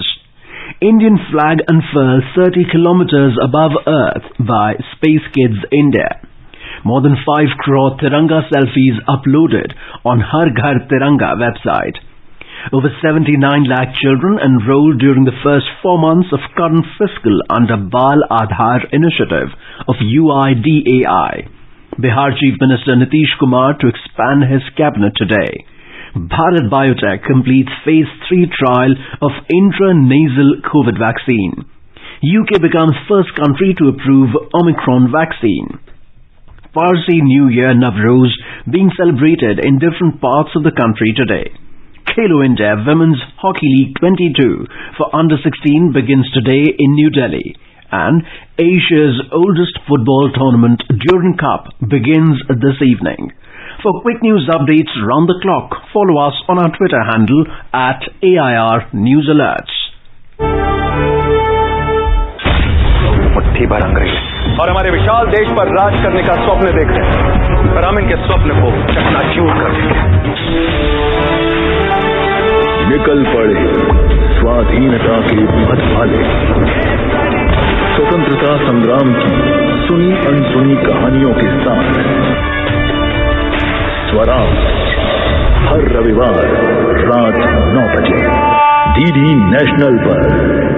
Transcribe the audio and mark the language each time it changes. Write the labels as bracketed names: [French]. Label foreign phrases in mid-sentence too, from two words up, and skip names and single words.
[English] Indian flag unfurls 30 kilometers above Earth by Space Kids India. More than 5 crore Tiranga selfies uploaded on Har Ghar Tiranga website. Over 79 lakh children enrolled during the first 4 months of current fiscal under Bal Aadhar initiative of UIDAI. Bihar Chief Minister Nitish Kumar to expand his cabinet today. Bharat Biotech completes phase 3 trial of intranasal COVID vaccine. UK becomes first country to approve Omicron vaccine. Parsi New Year Navroz being celebrated in different parts of the country today. Khelo India Women's Hockey League 22 for under-16 begins today in New Delhi, and Asia's oldest football tournament, Durand Cup, begins this evening. For quick news updates round the clock, follow us on our Twitter handle at AIR News Alerts. [Hindi] मुट्ठी भर अंग्रेज और हमारे विशाल देश पर राज करने का स्वप्न देख रहे हैं, पर हम इनके स्वप्न को चकनाचूर कर देंगे। निकल पड़े स्वाधीनता के पथ वाले, स्वतंत्रता संग्राम की सुनी अनसुनी कहानियों के साथ स्वराज हर रविवार रात 9 बजे डीडी नेशनल पर।